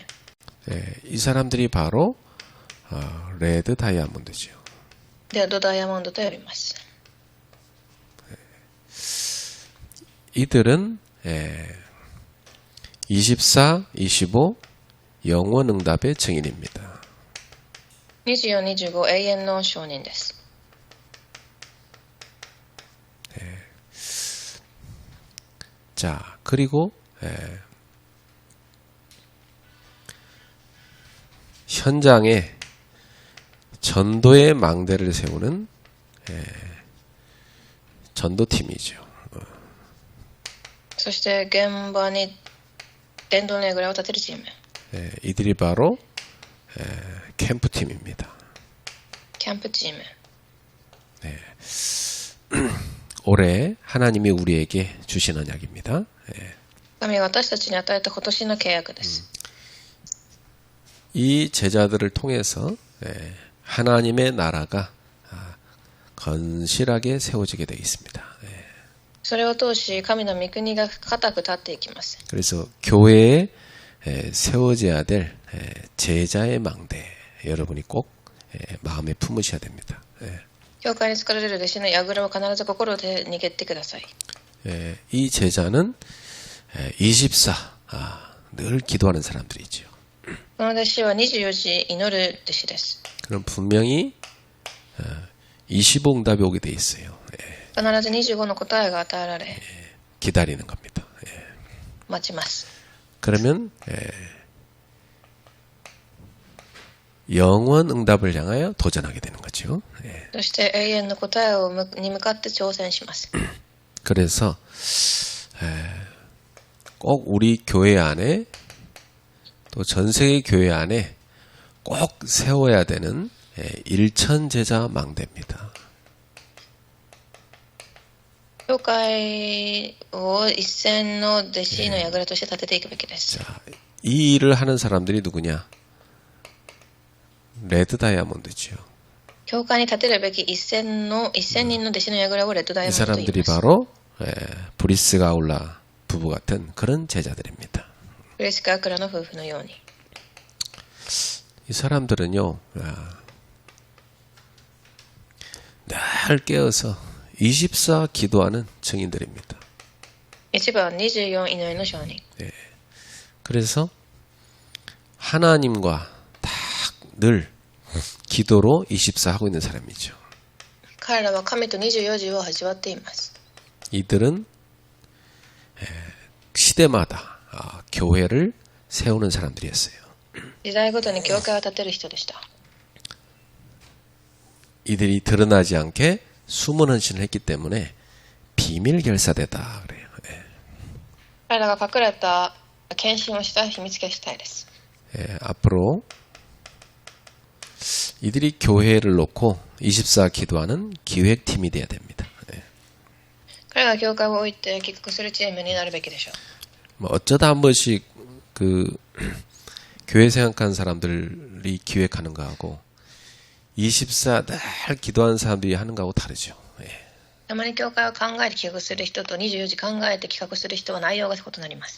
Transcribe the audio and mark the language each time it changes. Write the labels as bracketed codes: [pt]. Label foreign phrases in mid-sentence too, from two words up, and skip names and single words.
[ko] 이 사람들이 바로 레드 다이아몬드죠. [ja] レッドダイヤモンドと呼びます。 [ko] 이들은 24, 25 영원 응답의 증인입니다. [ja] 24、25 永遠の証人です。 [ko] 자, 그리고 현장에 전도의 망대를 세우는 전도팀이죠. [ja] そして現場に伝道の櫓を立てるチーム。 [ko] 이들이 바로 캠프팀입니다. [ja] キャンプチーム。 [ko] 올해 하나님이 우리에게 주신 언약입니다. [ja] 神が私たちに与えた今年の契約です。 [ko] 이 제자들을 통해서 하나님의 나라가 건실하게 세워지게 되어 있습니다. [ja] それを通し神の御国が固く立っていきます。 [ko] 그래서 교회에 세워져야 될 제자의 망대 여러분이 꼭 마음에 품으셔야 됩니다. [ja] 教会に作られる弟子の櫓を必ず心で握ってください。 [ko] 이 제자는 24, 늘 기도하는 사람들이죠. [ja] この弟子は24時祈る弟子です。 [ko] 그럼 분명히 25응답이 오게 돼 있어요. [ja] 必ず25の答えが与えられ、 [ko] 기다리는 겁니다. [ja] 待ちます。 [ko] 그러면 영원 응답을 향하여 도전하게 되는 거죠. [ja] そして永遠の答えに向かって挑戦します。 [ko] 그래서 꼭 우리 교회 안에 또 전 세계 교회 안에 꼭 세워야 되는 일천제자 망대입니다. [ja] 教会を一線の弟子の櫓として立てていくべきです。 [ko] 자, 이 일을 하는 사람들이 누구냐? 레드 다이아몬드죠. [ja] 教会に立てるべき一線人の弟子の櫓をレッドダイ [ko] 이 [ja] ヤモンドと言い [ko] 사람들이 [ja] ます。 [ko] 바로 브리스 가울라 부부 같은 그런 제자들입니다. [ja] ブレスカークラの夫婦のように。 [ko] 이 사람들은요, 늘 깨어서 24 기도하는 증인들입니다. [ja] 一番24祈りの証人。 [ko] 그래서 하나님과 딱 늘 기도로 24 하고 있는 사람이죠. [ja] 彼らは神と24時を味わっています。 [ko] 이들은 시대마다 교회를 세우는 사람들이었어요. [ja] 時代ごとに教会を建てる人でした。 [ko] 이들이 드러나지 않게 숨은 헌신을 했기 때문에 비밀 결사대다 그래요. [ja] 彼らが隠れた献身をした秘密結隊です。 [ko] 앞으로 이들이 교회를 놓고 24 기도하는 기획팀이 돼야 됩니다. [ja] 彼らが教会を置いて企画するチームになるべきでしょう。 [ko] 뭐 어쩌다 한 번씩 그 교회 생각하는 사람들이 기획하는 거하고 24 늘 기도하는 사람들이 하는 거하고 다르죠. [ja] たまに教会を考えて企画する人と24時考えて企画する人は内容が異なります。